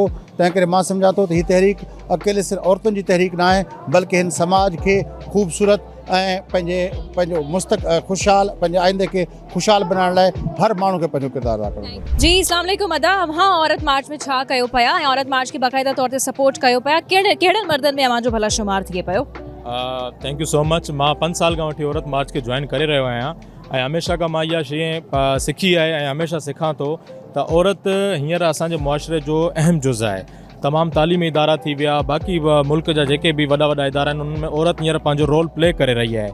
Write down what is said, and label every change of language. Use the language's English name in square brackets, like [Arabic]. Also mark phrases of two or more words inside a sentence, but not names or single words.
[Sindhi] तंहिं करे मां सम्झां थो त हीअ तहरीक अकेले सिर्फ़ु औरतुनि जी तहरीक न आहे, बल्कि हिन समाज खे ख़ूबसूरत ऐं पंहिंजो ख़ुशहाल, पंहिंजे आइंदे खे ख़ुशहाल बनाइण लाइ हर माण्हू खे पंहिंजो किरदारु अदा करिणो आहे। जी [Arabic] السلام عليكم [Sindhi] अदा, अव्हां औरत मार्च में छा कयो पिया ऐं औरत मार्च खे बाक़ाइदा तौर ते सपोर्ट कयो पिया, कहिड़े मर्दनि में अव्हां जो भला शुमार थिए पियो? [English] Thank you so much. [Sindhi] मां 5 साल खां वठी औरत मार्च खे जॉइन करे रहियो आहियां ऐं हमेशह खां मां इहा शइ सिखी आहे ऐं हमेशह सिखां थो त औरत हींअर असांजे मुआशरे जो अहम जुज़ आहे। तमामु तालीमी इदारा थी विया, बाक़ी मुल्क जा जेके बि वॾा वॾा इदारा आहिनि उनमें औरत हींअर पंहिंजो [English] role play [Sindhi] करे रही आहे।